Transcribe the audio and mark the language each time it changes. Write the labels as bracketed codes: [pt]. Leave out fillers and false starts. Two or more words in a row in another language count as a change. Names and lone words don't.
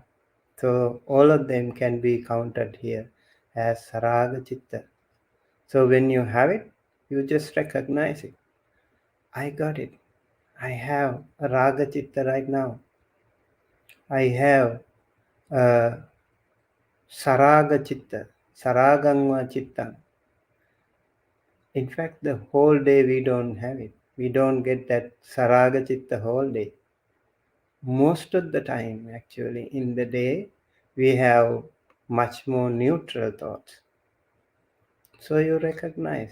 [en] So all of them can be counted here as [pi] raga chitta. [en] So when you have it, you just recognize it. I got it. I have a [pi] raga chitta [en] right now. I have a [pi] saraga chitta, saragangva chitta. [en] In fact, the whole day we don't have it. We don't get that [pi] saraga chitta [en] whole day. Most of the time, actually, in the day, we have much more neutral thoughts. So you recognize.